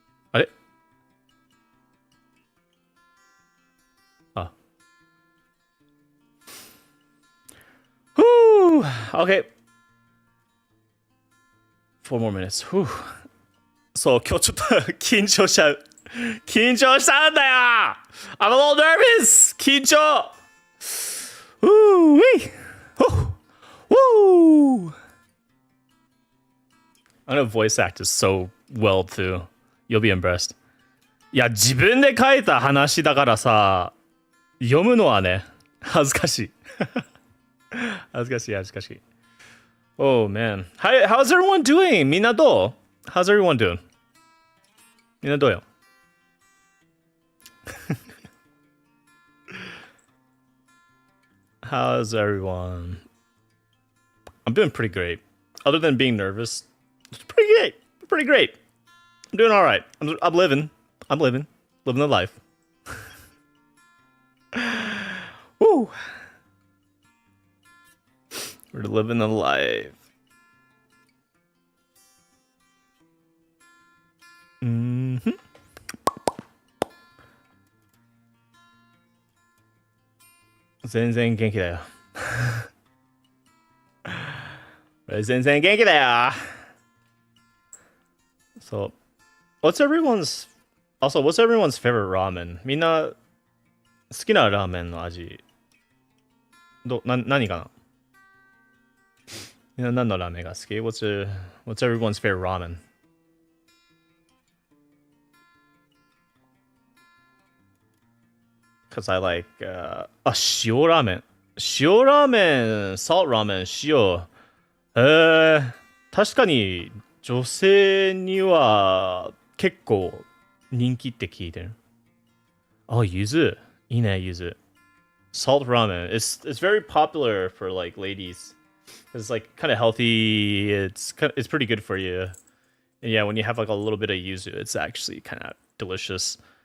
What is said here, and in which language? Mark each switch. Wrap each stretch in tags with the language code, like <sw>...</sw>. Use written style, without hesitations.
<ja>あれあ。</ja> <en>Whew! Okay. 4 more minutes. Whew.</en> <ja>そう、今日ちょっと緊張しちゃう。緊張したんだよ</ja> <en>!I'm a little nervous! 緊張 Woo-wee! Woo! I'm gonna voice act is so well too. You'll be impressed.</en> <ja>いや、自分で書いた話だからさ、読むのはね、恥ずかしい。恥ずかしい、恥ずかしい。</ja> <en>Oh man. How's everyone doing?</en> <ja>みんなどう</ja> <en>How's everyone doing?</en> <ja>みんなどうよ</ja> <en>How's everyone? I'm doing pretty great. Other than being nervous, it's pretty great. Pretty great. I'm doing all right. I'm living. Living the life. Woo. We're living the life. Mm-hmm.</en> <ja>全然元気だよ。全然元気だよ。</ja> <en>So, what's everyone's favorite ramen?</en> <ja>みんな好きなラーメンの味。何かなみんな何のラーメンが好き</ja> <en>what's everyone's favorite ramen? Because I like, 塩ラーメン。</en> <ja>塩ラーメン、salt ラーメン、塩。確かに女性には結構人気って聞いてる。柚子。いいね、柚子。</ja> <en>Salt ramen. It's very popular for like ladies. It's like kind of healthy. It's pretty good for you. And yeah, when you have like a little bit of yuzu, it's actually kind of delicious.</en>